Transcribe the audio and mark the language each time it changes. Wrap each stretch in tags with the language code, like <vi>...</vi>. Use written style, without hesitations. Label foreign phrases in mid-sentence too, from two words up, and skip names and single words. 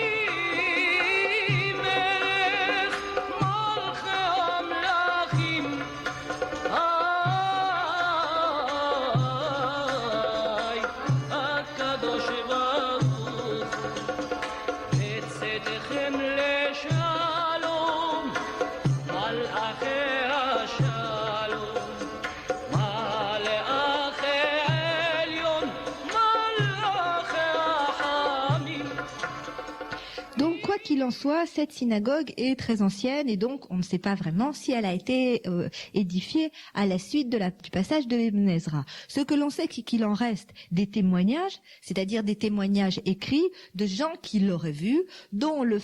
<he>מלך מלכי המלכים הקדוש ברוך הוא בצאתכם לשלום מלאכי השלום מלאכי עליון מלאכי רחמים.</he> <fr>Donc, quoi qu'il en soit, cette synagogue est très ancienne et donc on ne sait pas vraiment si elle a été édifiée à la suite du passage de Ibn Ezra. Ce que l'on sait, c'est qu'il en reste des témoignages, c'est-à-dire des témoignages écrits de gens qui l'auraient vu, dont le</fr>